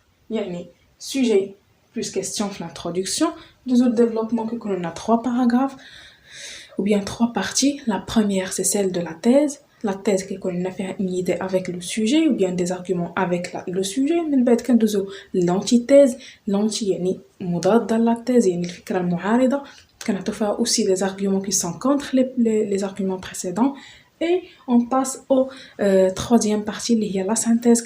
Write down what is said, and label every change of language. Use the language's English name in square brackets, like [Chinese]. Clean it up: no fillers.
[French] يعني sujet plus question في l'introduction, deux autres développements que l'on a 3 paragraphes ou bien 3 parties. La première c'est celle de la thèse qui qu'on a fait une idée avec le sujet ou bien des arguments avec le sujet. [Arabic] من بعد كندوزو l'antithèse. [French] l'anti [Arabic] يعني مضاد [French] la thèse [Arabic] يعني الفكرة المعارضة، كنعطيو فيها [French] aussi des arguments qui sont contre les arguments précédents. Et on passe au troisième partie [Arabic] اللي هي [French] la synthèse.